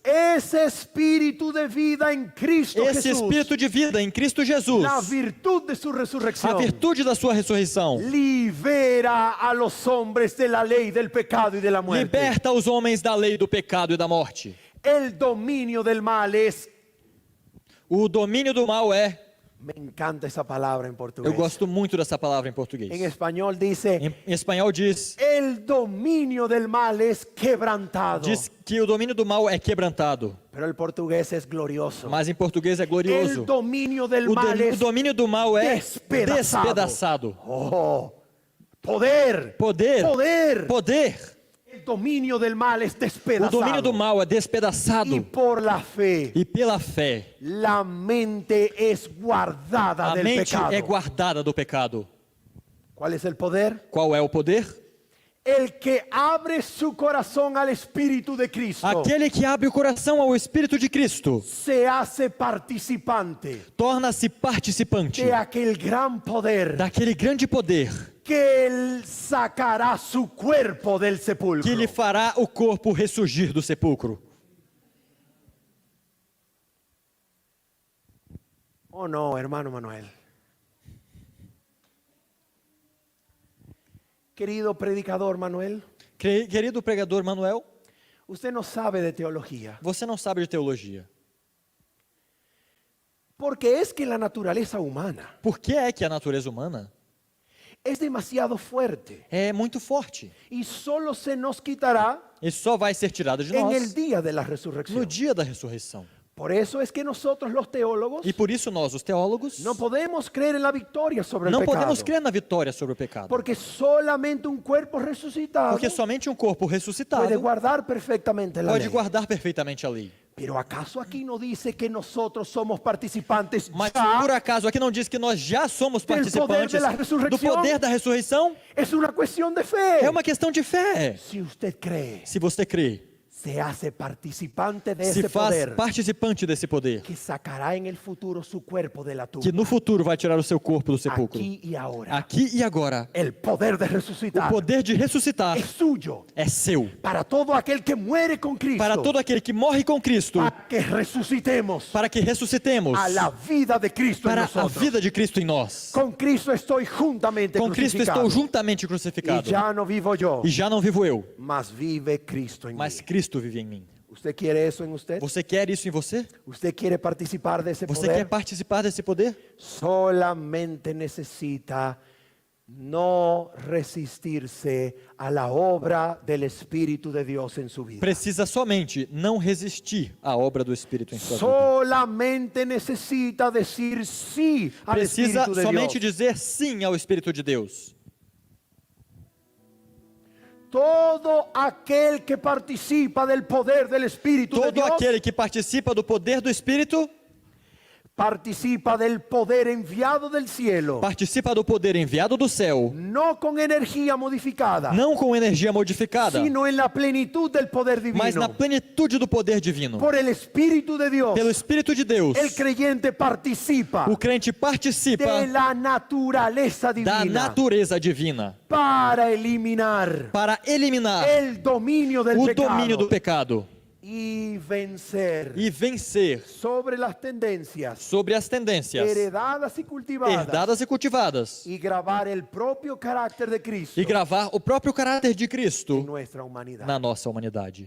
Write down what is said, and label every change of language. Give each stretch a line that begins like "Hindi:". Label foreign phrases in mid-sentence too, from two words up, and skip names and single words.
Spanish: Ese espíritu de vida en Cristo
Portuguese: Esse
Spanish: Jesús,
Portuguese: Espírito de vida em Cristo Jesus,
Spanish: la virtud de su
Portuguese: a
Spanish: resurrección,
Portuguese: virtude da sua ressurreição,
Spanish: libera a los hombres de la ley del pecado y de la muerte.
Portuguese: liberta os homens da lei do pecado e da morte.
Spanish: El dominio del mal es
Portuguese: O domínio do mal é.
Spanish: Me encanta esa palabra en portugués.
Portuguese: Eu gosto muito dessa palavra em
Spanish: En
Portuguese: português.
Spanish: español dice,
Portuguese: Em espanhol diz
Spanish: el dominio del mal es quebrantado.
Portuguese: que o domínio do mal é quebrantado.
Spanish: Pero el portugués es glorioso.
Portuguese: Mas em português é
Spanish: El
Portuguese: glorioso.
Spanish: dominio del
Portuguese: O
Spanish: mal es
Portuguese: domínio do mal é despedaçado. despedaçado.
Spanish: Oh, poder.
Portuguese: Poder.
Spanish: Poder.
Portuguese: Poder.
Spanish: El dominio del mal es
Portuguese: O
Spanish: despedazado.
Portuguese: domínio do mal é
Spanish: Y
Portuguese: despedaçado.
Spanish: por la fe,
Portuguese: E pela fé,
Spanish: la mente es guardada
Portuguese: a
Spanish: del
Portuguese: mente
Spanish: pecado.
Portuguese: é guardada do pecado.
Spanish: ¿Cuál es el poder?
Portuguese: Qual é o poder?
Spanish: El que abre su corazón al Espíritu de Cristo
Portuguese: Aquele que abre o coração ao Espírito de Cristo
Spanish: se hace participante
Portuguese: torna-se participante
Spanish: de aquel gran poder
Portuguese: daquele grande poder
Spanish: que Él sacará su cuerpo del sepulcro.
Portuguese: que lhe fará o corpo ressurgir do sepulcro.
Spanish: Oh no, hermano Manuel. Querido predicador Manuel,
Portuguese: Querido pregador Manuel,
Spanish: usted no sabe de teología.
Portuguese: você não sabe de teologia.
Spanish: Porque es que la naturaleza humana
Portuguese: Por que é que a natureza humana
Spanish: es demasiado fuerte
Portuguese: é muito forte
Spanish: y solo se nos quitará
Portuguese: e só vai ser tirada de
Spanish: en el
Portuguese: nós
Spanish: día de la
Portuguese: no
Spanish: resurrección.
Portuguese: dia da ressurreição?
Spanish: Por eso es que nosotros los teólogos
Portuguese: E por isso nós, os teólogos,
Spanish: no podemos creer en la victoria sobre el
Portuguese: não
Spanish: pecado.
Portuguese: podemos crer na vitória sobre o pecado.
Spanish: Porque solamente un cuerpo resucitado
Portuguese: Porque somente um corpo ressuscitado
Spanish: puede guardar perfectamente la
Portuguese: pode
Spanish: ley.
Portuguese: guardar perfeitamente a lei.
Spanish: Pero ¿acaso aquí no dice que nosotros somos participantes
Portuguese: Mas
Spanish: ya?
Portuguese: por acaso aqui não diz que nós já somos
Spanish: Del poder
Portuguese: participantes
Spanish: de la
Portuguese: do
Spanish: resurrección?
Portuguese: poder da ressurreição?
Spanish: Es una cuestión de fe.
Portuguese: É uma questão de fé.
Spanish: Si usted cree,
Portuguese: Se você crê,
Spanish: se hace participante de
Portuguese: se
Spanish: ese
Portuguese: faz
Spanish: poder
Portuguese: participante desse poder,
Spanish: que sacará en el futuro su cuerpo de la tumba.
Portuguese: que no futuro vai tirar o seu corpo do sepulcro.
Spanish: Aquí y ahora.
Portuguese: Aqui e agora,
Spanish: El poder de
Portuguese: o
Spanish: resucitar
Portuguese: poder de ressuscitar
Spanish: es suyo
Portuguese: é seu.
Spanish: para todo aquel que muere con Cristo.
Portuguese: Para todo aquele que morre com Cristo,
Spanish: Para que resucitemos
Portuguese: para que ressuscitemos
Spanish: a la vida de Cristo en
Portuguese: para a
Spanish: nosotros.
Portuguese: vida de Cristo em nós.
Spanish: Con Cristo estoy juntamente
Portuguese: Com Cristo
Spanish: crucificado.
Portuguese: estou juntamente
Spanish: Y
Portuguese: crucificado.
Spanish: ya no vivo yo,
Portuguese: E já não vivo eu,
Spanish: mas vive Cristo en
Portuguese: mas
Spanish: mí.
Portuguese: Cristo vive em mim.
Spanish: ¿Usted quiere eso en usted?
Portuguese: Você quer isso em você?
Spanish: ¿Usted quiere participar de ese
Portuguese: Você quer
Spanish: poder?
Portuguese: participar desse poder?
Spanish: Solamente necesita no resistirse a la obra del Espíritu de Dios en su vida.
Portuguese: Precisa somente não resistir à obra do Espírito em sua vida.
Spanish: Solamente necesita decir sí al
Portuguese: Precisa
Spanish: Espíritu de
Portuguese: somente
Spanish: Dios.
Portuguese: dizer sim ao Espírito de Deus.
Spanish: Todo aquel que participa del poder del Espíritu de
Portuguese: Todo
Spanish: Dios
Portuguese: aquele que participa do poder do Espírito
Spanish: participa del poder enviado del cielo,
Portuguese: participa do poder enviado do céu,
Spanish: no con energía modificada,
Portuguese: não com energia modificada,
Spanish: sino en la plenitud del poder divino.
Portuguese: mas na plenitude do poder divino.
Spanish: Por el Espíritu de Dios,
Portuguese: Pelo Espírito de Deus,
Spanish: el creyente participa
Portuguese: o crente participa
Spanish: de la naturaleza
Portuguese: da
Spanish: divina
Portuguese: natureza divina
Spanish: para eliminar
Portuguese: para eliminar
Spanish: el dominio del
Portuguese: o
Spanish: pecado
Portuguese: domínio do pecado
Spanish: y vencer
Portuguese: e vencer
Spanish: sobre las tendencias
Portuguese: sobre as tendências
Spanish: heredadas y cultivadas
Portuguese: herdadas e cultivadas
Spanish: y grabar el propio carácter de Cristo
Portuguese: e gravar o próprio caráter de
Spanish: en
Portuguese: Cristo
Spanish: nuestra humanidad.
Portuguese: na nossa humanidade.